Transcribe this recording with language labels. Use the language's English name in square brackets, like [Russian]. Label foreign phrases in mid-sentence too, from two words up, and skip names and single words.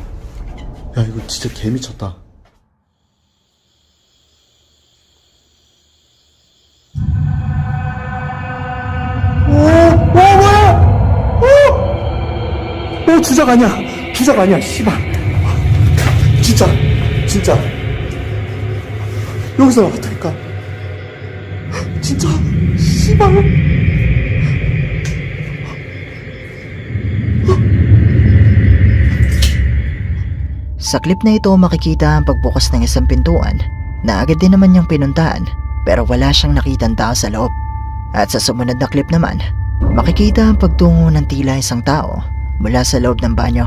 [Korean] 야, 이거 진짜 개 미쳤다. 주작 아니야. 주작 아니야. 씨발. 진짜. 여기서 나왔다니까. 진짜. 씨발. [Filipino] Sa clip na ito makikita ang pagbukas ng isang pintuan na agad din naman niyang pinuntahan pero wala siyang nakitang tao sa loob. At sa sumunod na clip naman, makikita ang pagtungo ng tila isang tao mula sa loob ng banyo.